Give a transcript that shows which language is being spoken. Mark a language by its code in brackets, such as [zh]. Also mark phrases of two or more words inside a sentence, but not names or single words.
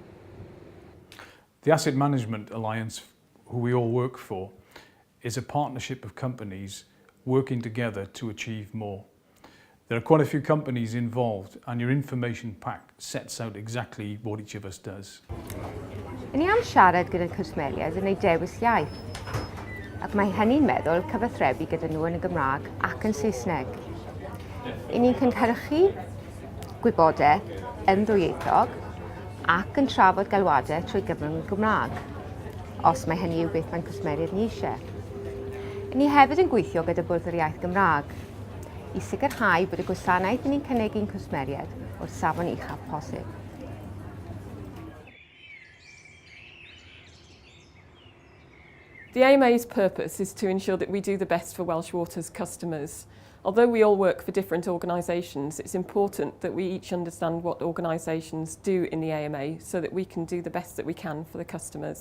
[en] The Asset Management Alliance, who we all work for, is a partnership of companies working together to achieve more. There are quite a few companies involved, and your information pack sets out exactly what each of us does. [cy] Yn ni am siarad gyda cwsmeriaid yn ei dewis iaith, ac mae hynny'n meddwl cyfathrebu gyda nhw yn y Gymraeg ac yn Saesneg. I ni'n cynhyrchu gwybodaeth yn ddwyieithog ac yn trafod galwadau trwy gyfrwng y Gymraeg, os mae hynny yw beth mae'n cwsmeriaid ni eisiau. I ni hefyd yn gweithio gyda Bwrdd yr Iaith Gymraeg, i sicrhau bod y gwasanaeth ni'n cynegu'n cwsmeriaid o'r safon uchaf posib. [en] The AMA's purpose is to ensure that we do the best for Welsh Water's customers. Although we all work for different organisations, it's important that we each understand what organisations do in the AMA so that we can do the best that we can for the customers.